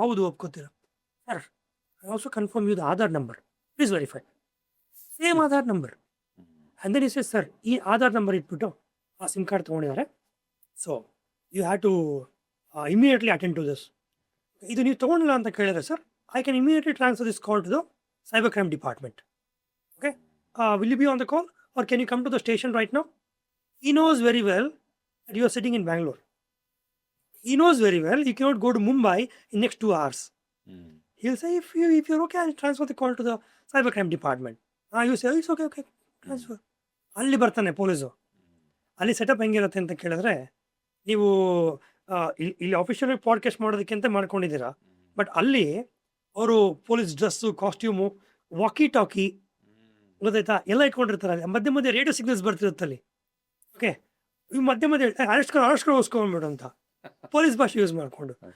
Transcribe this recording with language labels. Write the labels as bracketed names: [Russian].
[Kannada] ಹೌದು, ಒಪ್ಕೋತೀರ sir. [English] I also confirm you the Aadhaar number, please verify. Same Aadhaar number. [Kannada] ಅಂದರೆ ಈ sir ಈ ಆಧಾರ್ ನಂಬರ್ ಇಟ್ಬಿಟ್ಟು ಆ sim card ತೊಗೊಂಡಿದ್ದಾರೆ, [English] So you have to immediately attend to this. [Kannada] ಇದು ನೀವು ತೊಗೊಂಡಿಲ್ಲ ಅಂತ ಕೇಳಿದ್ರೆ sir, [English] I can immediately transfer this call to the cyber crime department. Okay, will you be on the call or can you come to the station right now? He knows very well that you are sitting in Bangalore. He knows very well you cannot go to Mumbai in next 2 hours. He'll say, if you're okay, I'll transfer the call to the cybercrime department. You say, oh, it's okay, transfer. [Kannada] ಅಲ್ಲಿ ಬರ್ತಾನೆ police. ಅಲ್ಲಿ setup ಹೆಂಗಿರುತ್ತೆ ಅಂತ ಕೇಳಿದ್ರೆ, ನೀವು ಇಲ್ಲಿ official podcast ಮಾಡೋದಕ್ಕೆ ಅಂತ ಮಾಡ್ಕೊಂಡಿದ್ದೀರಾ, ಬಟ್ ಅಲ್ಲಿ ಅವರು ಪೊಲೀಸ್ ಡ್ರೆಸ್ಸು, ಕಾಸ್ಟ್ಯೂಮು, ವಾಕಿ ಟಾಕಿ, ಗೊತ್ತಾಯ್ತಾ, ಎಲ್ಲ ಇಟ್ಕೊಂಡಿರ್ತಾರೆ. ಮಧ್ಯೆ ಮಧ್ಯೆ ರೇಡಿಯೋ ಸಿಗ್ನಲ್ಸ್ ಬರ್ತಿರುತ್ತೆ ಅಲ್ಲಿ. ಓಕೆ, ಇವು ಮಧ್ಯೆ ಮಧ್ಯೆ ಅರೆಸ್ಟ್ ಓಸ್ಕೊಂಡ್ಬಿಡು ಅಂತ ಪೊಲೀಸ್ ಭಾಷೆ ಯೂಸ್ ಮಾಡಿಕೊಂಡು.